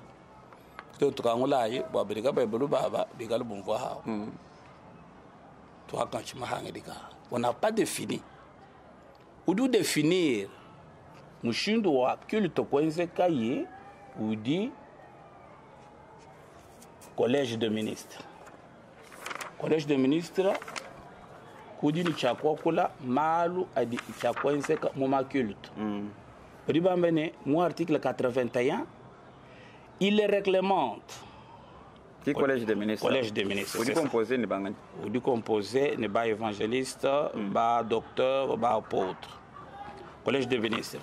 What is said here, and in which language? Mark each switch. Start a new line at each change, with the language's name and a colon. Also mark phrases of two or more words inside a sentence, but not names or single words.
French: Tu as on n'a pas défini. On doit définir
Luba-Lulua: mushindo wa culte kwenze kaye
French: ou dit collège de ministres. Collège de ministres
Luba-Lulua: kudi ni chakwa kula malu adi chakwenze ka moma culte.
French: Ribambene mon article 81 il réglemente Qui collège des ministres? Collège des ministres. Vous dites composé, ne pas Vous dites composé, ne pas évangéliste, pas docteur, pas apôtre. Collège des ministres.